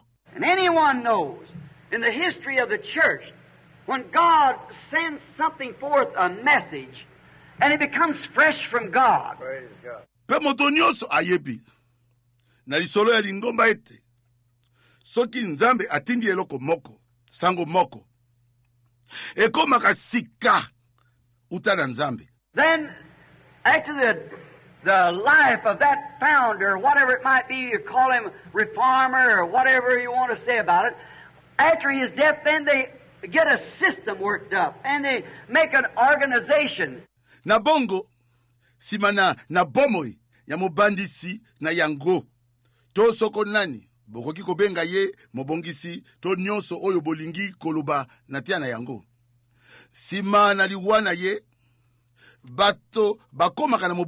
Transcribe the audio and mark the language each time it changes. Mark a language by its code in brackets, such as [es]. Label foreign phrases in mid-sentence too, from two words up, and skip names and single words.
[en] And anyone knows in the history of the church, when God sends something forth, a message, and it becomes fresh from God. Praise God. [ln] Pe moto nyonso ayebi na lisolo ya lingomba ete soki nzambe atindi eloko moko, sango moko, ekomaka sika uta na nzambe. [en] Then, after the life of that founder, whatever it might be, you call him reformer or whatever you want to say about it, after his death, then they get a system worked up and they make an organization. [ln] Na bongo, simana na bomoi ya mobandisi na yango, to soko nani bokoki kobenga ye mobongisi to nyonso oyo bolingi koloba na tia na yango. Sima na liwana ye bato bakomaka na